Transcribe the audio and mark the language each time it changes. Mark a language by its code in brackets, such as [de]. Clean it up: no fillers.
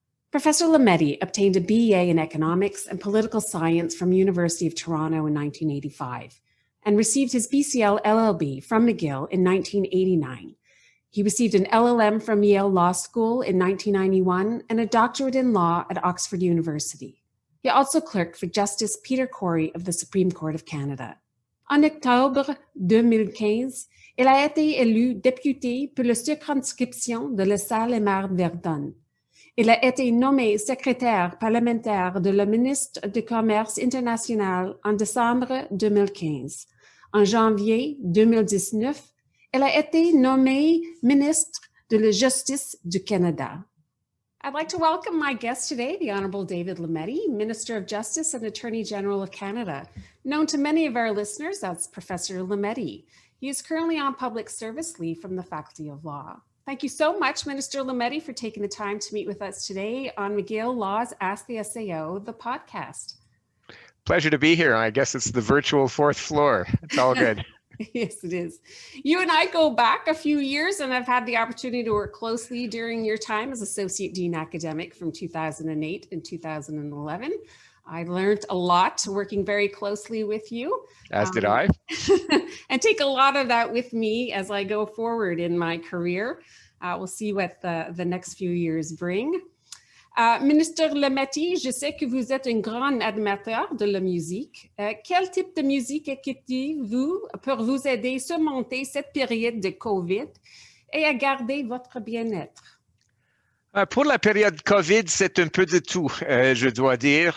[en] Professor Lemetti obtained a BA in Economics and Political Science from University of Toronto in 1985 and received his BCL LLB from McGill in 1989. He received an LLM from Yale Law School in 1991 and a doctorate in law at Oxford University. He also clerked for Justice Peter Corey of the Supreme Court of Canada. [fr] En octobre 2015, il a été élu député pour la circonscription de LSA-Verdun. Il a été nommé secrétaire parlementaire de la ministre du Commerce international en décembre 2015. En janvier 2019, il a été nommé ministre de la Justice du Canada. [en] I'd like to welcome my guest today, the Honourable David Lametti, Minister of Justice and Attorney General of Canada. Known to many of our listeners as Professor Lemetti. He is currently on public service leave from the Faculty of Law. Thank you so much, Minister Lemetti, for taking the time to meet with us today on McGill Law's Ask the SAO, the podcast. Pleasure to be here. I guess it's the virtual fourth floor. It's all good. Yes, it is. You and I go back a few years, and I've had the opportunity to work closely during your time as Associate Dean Academic from 2008 and 2011. I learned a lot working very closely with you. As did I. And take a lot of that with me as I go forward in my career. We'll see what the next few years bring. [fr] Ministre Lemetti, je sais que vous êtes un grand admirateur de la musique. Quel type de musique écoutez-vous pour vous aider à surmonter cette période de COVID et à garder votre bien-être? Pour la période COVID, c'est un peu de tout, je dois dire.